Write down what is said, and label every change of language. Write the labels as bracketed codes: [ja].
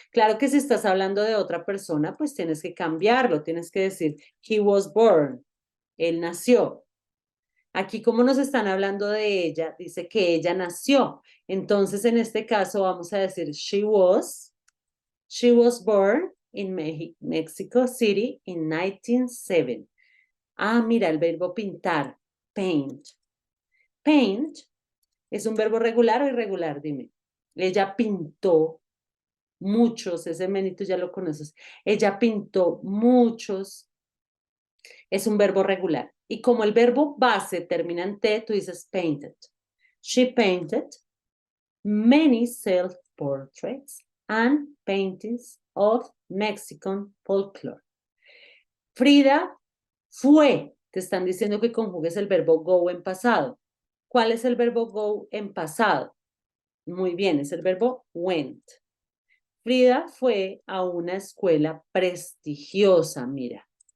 [es] Claro que si estás hablando de otra persona, pues tienes que cambiarlo. Tienes que decir [en] he was born. [es] Él nació. Aquí como nos están hablando de ella, dice que ella nació. Entonces en este caso vamos a decir [en] she was born in Mexico City in 1907. [es] Ah, mira, el verbo pintar, paint. Paint es un verbo regular o irregular, dime. Ella pintó muchos, ese menito ya lo conoces. Ella pintó muchos, es un verbo regular. Y como el verbo base termina en T, tú dices painted. [en] She painted many self-portraits and paintings of Mexican folklore. [es] Frida fue, te están diciendo que conjugues el verbo go en pasado. ¿Cuál es el verbo go en pasado? Muy bien, es el verbo went. Frida fue a una escuela prestigiosa, mira.